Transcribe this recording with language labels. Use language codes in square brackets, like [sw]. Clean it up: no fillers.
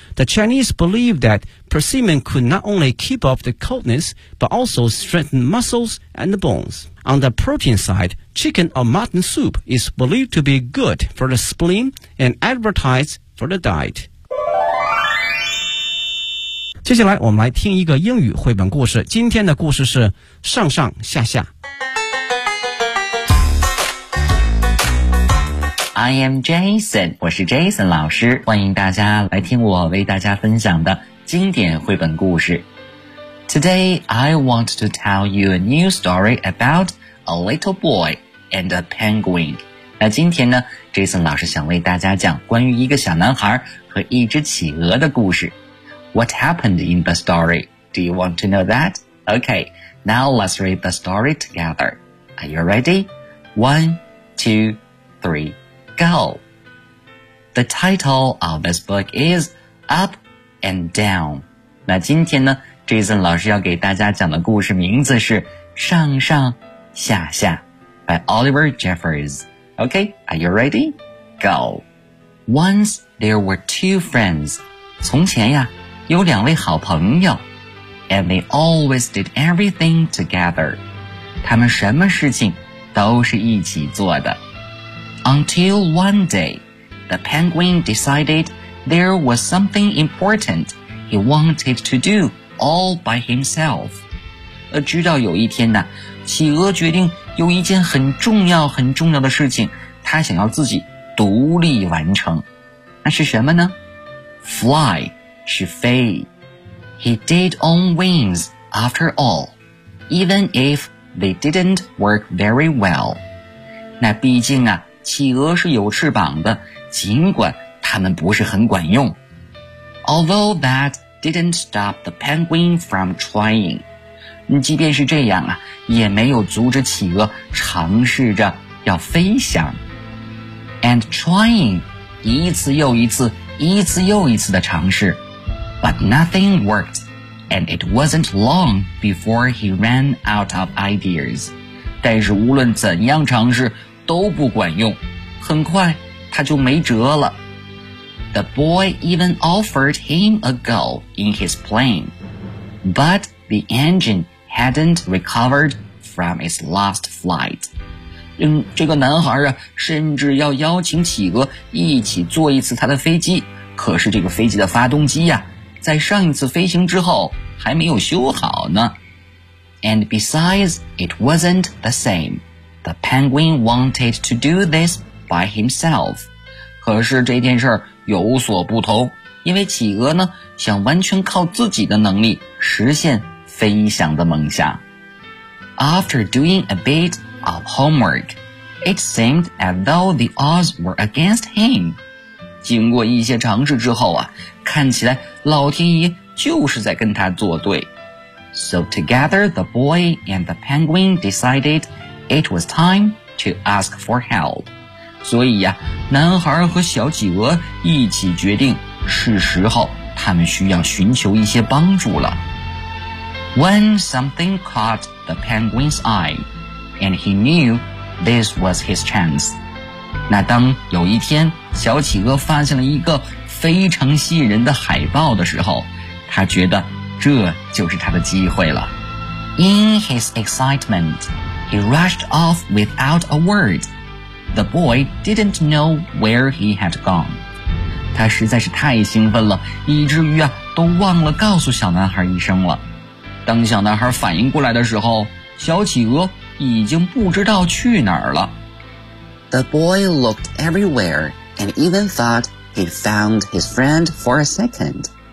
[en] The Chinese believe that persimmon could not only keep off the coldness, but also strengthen muscles and the bones. On the protein side, chicken or mutton soup is believed to be good for the spleen and advertised for the diet. [zh] 接下来我们来听一个英语绘本故事。今天的故事是上上下下。 [en] I am Jason, [zh] 我是 Jason 老师。欢迎大家来听我为大家分享的经典绘本故事。 [en] Today, I want to tell you a new story about... A little boy and a penguin. [zh] 那今天呢 ,Jason 老师想为大家讲关于一个小男孩和一只企鹅的故事。 [en] What happened in the story? Do you want to know that? Okay, now let's read the story together. Are you ready? 1, 2, 3, go! The title of this book is Up and Down. [zh] 那今天呢 ,Jason 老师要给大家讲的故事名字是上上下下 by Oliver Jeffers. [en] Okay, are you ready? Go. Once there were two friends. [zh] 从前呀有两位好朋友 [en] and they always did everything together. [zh] 他们什么事情都是一起做的。 [en] Until one day, the penguin decided there was something important he wanted to do all by himself. [zh] 直到有一天呢，企鹅决定有一件很重要很重要的事情，他想要自己独立完成。那是什么呢？Fly 是飞。 [en] He did on wings after all, even if they didn't work very well. [zh] 那毕竟啊，企鹅是有翅膀的，尽管它们不是很管用。 [en] Although that didn't stop the penguin from trying. [zh] 即便是这样啊，也没有阻止企鹅尝试着要飞翔。 [en] And trying, [zh] 一次又一次，一次又一次的尝试。 [en] But nothing worked, and it wasn't long before he ran out of ideas. [zh] 但是无论怎样尝试都不管用，很快他就没辙了。 [en] The boy even offered him a go in his plane. But the engine... hadn't recovered from its last flight. [zh] 这个男孩啊，甚至要邀请企鹅一起坐一次他的飞机，可是这个飞机的发动机啊，在上一次飞行之后还没有修好呢。 [en] And besides, it wasn't the same. The penguin wanted to do this by himself. [zh] 可是这件事有所不同，因为企鹅呢，想完全靠自己的能力实现飞翔的梦想。 [en] After doing a bit of homework, it seemed as though the odds were against him. [zh] 经过一些尝试之后啊，看起来老天爷就是在跟他作对。 [en] So together the boy and the penguin decided it was time to ask for help. [zh] 所以啊，男孩和小企鹅一起决定是时候他们需要寻求一些帮助了。 [en] When something caught the penguin's eye, and he knew this was his chance. [zh] 那当有一天小企鹅发现了一个非常吸引人的海报的时候，他觉得这就是他的机会了。 [en] In his excitement, he rushed off without a word. The boy didn't know where he had gone. [zh] 他实在是太兴奋了，以至于啊，都忘了告诉小男孩一声了。当小男孩反应过来的时候，小企鹅已经不知道去哪儿了。 [en] The boy looked everywhere and even thought he'd found his friend for a second.